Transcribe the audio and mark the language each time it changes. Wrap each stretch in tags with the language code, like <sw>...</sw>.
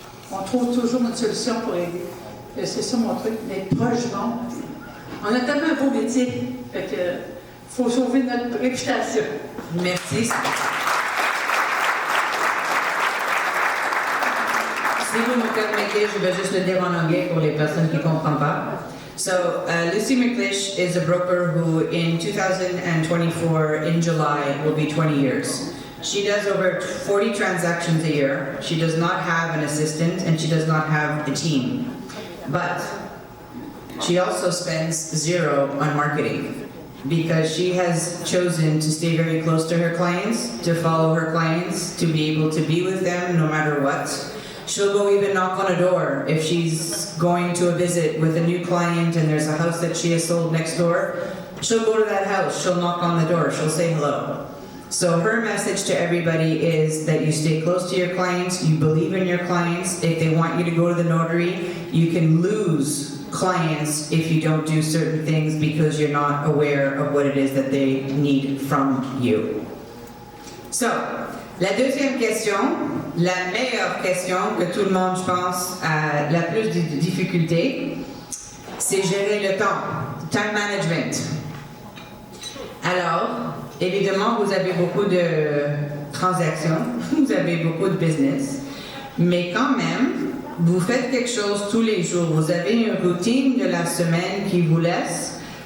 <fr>On trouve toujours une solution pour aider. Et c'est ça mon truc, d'être proche du monde. On a tellement un beau métier, fait que faut sauver notre réputation. Merci. Si vous me permettez, je vais juste le dire en anglais pour les personnes qui ne comprennent pas.</fr> <en>So, Lucy McLeish is a broker who in 2024, in July, will be 20 years. She does over 40 transactions a year. She does not have an assistant and she does not have a team. But she also spends 0 on marketing because she has chosen to stay very close to her clients, to follow her clients, to be able to be with them no matter what. She'll go even knock on a door if she's going to a visit with a new client and there's a house that she has sold next door. She'll go to that house, she'll knock on the door, she'll say hello. So her message to everybody is that you stay close to your clients, you believe in your clients. If they want you to go to the notary, you can lose clients if you don't do certain things because you're not aware of what it is that they need from you.</en> <fr>So, la deuxième question, la meilleure question que tout le monde, je pense, a la plus de difficultés, c'est gérer le temps, time management. Alors, évidemment, vous avez beaucoup de transactions, vous avez beaucoup de business, mais quand même, vous faites quelque chose tous les jours. Vous avez une routine de la semaine qui vous laisse</fr>